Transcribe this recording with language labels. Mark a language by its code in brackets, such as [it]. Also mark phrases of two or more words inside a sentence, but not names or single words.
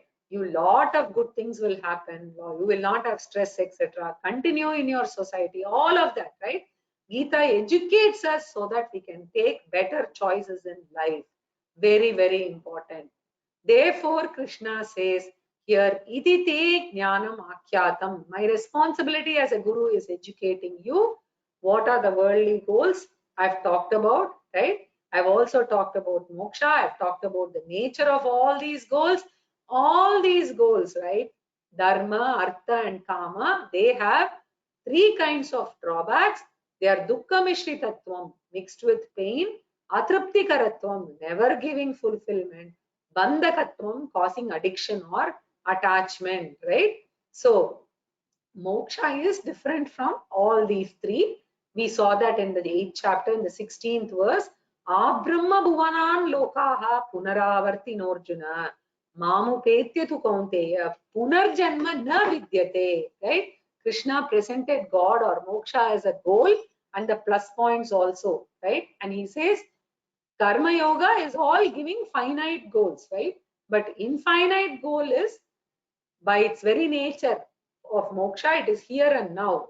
[en] You lot of good things will happen. You will not have stress, etc. Continue in your society, all of that, right? Gita educates us so that we can take better choices in life. Very, very important. Therefore, Krishna says here, [sa] इति ते ज्ञानम् आख्यातम्. [en] My responsibility as a guru is educating you. What are the worldly goals? I've talked about, right? I've also talked about moksha. I've talked about the nature of all these goals. All these goals, right? dharma, artha and kama, they have three kinds of drawbacks. They are [sa] दुःख मिश्रितत्वम्, [en] mixed with pain, atraptikaratvam, never giving fulfillment, bandhakatvam, causing addiction or attachment, right? So moksha is different from all these three. We saw that in the 8th chapter, in the 16th verse. [sa] आब्रह्म भुवनाल् लोकाः पुनरावर्तिनोऽर्जुन मामुपेत्य तु कौन्तेय पुनर्जन्म न विद्यते. [en] Right? Krishna presented God or moksha as a goal and the plus points also. Right? And he says karma yoga is all giving finite goals. Right? But infinite goal is, by its very nature of moksha, it is here and now.